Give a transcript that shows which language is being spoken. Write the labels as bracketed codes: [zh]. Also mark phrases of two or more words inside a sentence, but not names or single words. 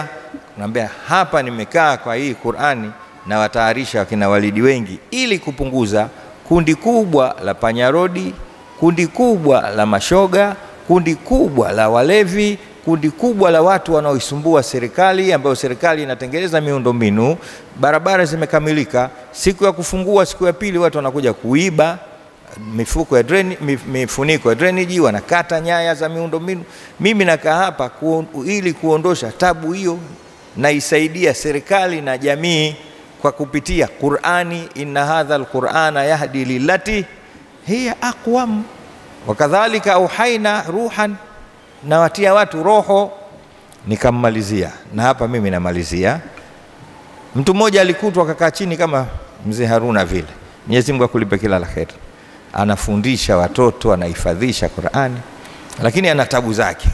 [sw] Naambia hapa nimekaa kwa hii Qur'ani na watayarisha wakina Walidi wengi ili kupunguza kundi kubwa la panyarodi, kundi kubwa la mashoga, kundi kubwa la walevi, kundi kubwa la watu wanaoisumbua serikali, ambayo serikali inatengeneza miundombinu, barabara zimekamilika, siku ya kufungua siku ya pili watu wanakuja kuiba mifuniko ya drainage, wanakata nyaya za miundombinu. Mimi nakaa hapa ili kuondosha tabu hiyo, na isaidia serikali na jamii kwa kupitia Qur'ani, [ar] إن هذا القرآن يهدي للتي هي أقوم وكذلك أوحينا روحا, [sw] na watia watu roho. Nikammalizia, na hapa mimi namalizia. Mtu mmoja alikutwa akakaa chini kama mzee Haruna vile, Mwenyezi Mungu akulipe kila la kheri, anafundisha watoto, anahifadhisha Qur'ani, lakini ana tabu zake.